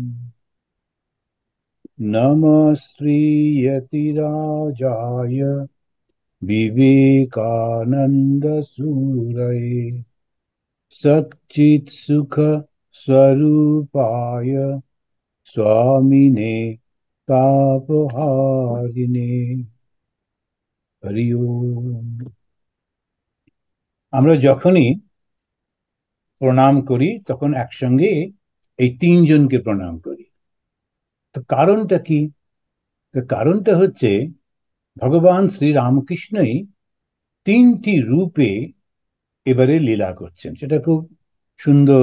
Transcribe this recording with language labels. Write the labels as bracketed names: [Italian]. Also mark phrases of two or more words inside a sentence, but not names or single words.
[Sanskrit] नमः श्रीयतिराजाय विवेकानन्दसूरये सच्चित्सुख स्वरूपाय स्वामिने तापहारिणे। हरि ओम। [Bangla] আমরা যখনই প্রণাম করি তখন একসঙ্গে এই তিনজনকে প্রণাম করি। তো কারণটা কি? তো কারণটা হচ্ছে ভগবান শ্রী রামকৃষ্ণই তিনটি রূপে এবারে লীলা করছেন, সেটা খুব সুন্দর।